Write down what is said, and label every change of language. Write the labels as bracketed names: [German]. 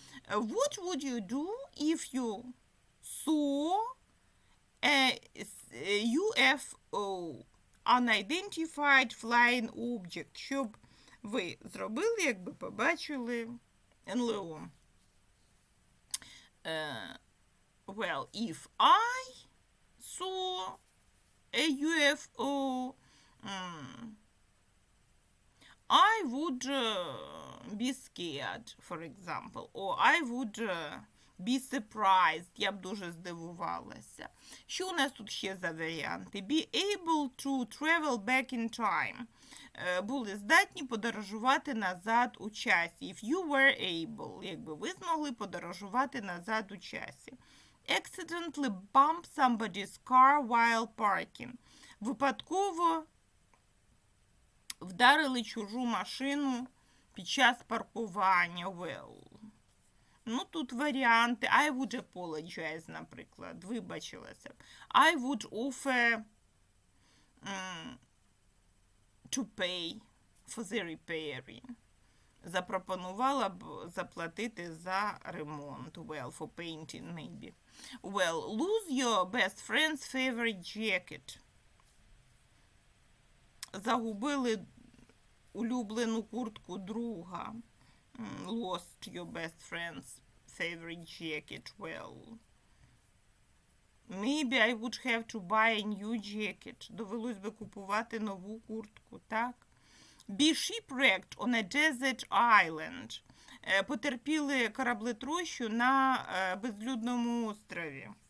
[English] What would you do if you saw a UFO? Unidentified flying object. [Ukrainian] Що б ви зробили, якби побачили НЛО? [English] Well, if I saw a UFO, I would be scared, for example, or I would be surprised. [Ukrainian] Я б дуже здивувалася. Що у нас тут ще за варіанти? [English] Be able to travel back in time. [Ukrainian] Були здатні подорожувати назад у часі. [English] If you were able. [Ukrainian] Якби ви змогли подорожувати назад у часі. [English] Accidentally bump somebody's car while parking. [Ukrainian] Випадково вдарили чужу машину під час паркування. Well. Ну, тут варіанти. [English] I would apologize, [Ukrainian] наприклад. Вибачилася б. [English] I would offer to pay for the repairing. [Ukrainian] Запропонувала б заплатити за ремонт. [English] Well, for painting, maybe. Well, lose your best friend's favorite jacket. [Ukrainian] Загубили улюблену куртку друга. [English] Lost your best friend's favorite jacket. Well, maybe I would have to buy a new jacket. [Ukrainian] Довелось би купувати нову куртку, так? [English] Be shipwrecked on a desert island. [Ukrainian] Потерпіли кораблетрощу на безлюдному острові.